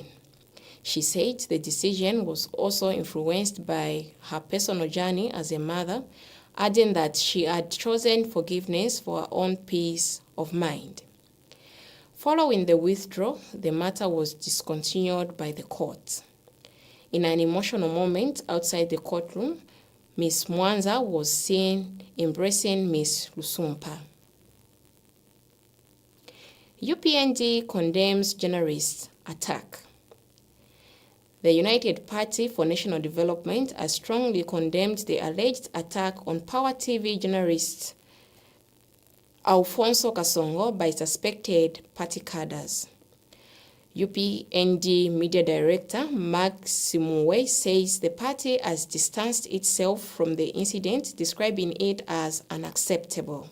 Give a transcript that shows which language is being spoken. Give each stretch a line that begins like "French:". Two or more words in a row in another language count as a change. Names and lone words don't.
English: She said the decision was also influenced by her personal journey as a mother, adding that she had chosen forgiveness for her own peace of mind. Following the withdrawal, the matter was discontinued by the court. In an emotional moment outside the courtroom, Ms. Mwanza was seen embracing Ms. Lusumpa. UPND condemns journalists' attack. The United Party for National Development has strongly condemned the alleged attack on Power TV journalist Alfonso Kasongo by suspected party cadres. UPND Media Director Mark Simuwe says the party has distanced itself from the incident, describing it as unacceptable.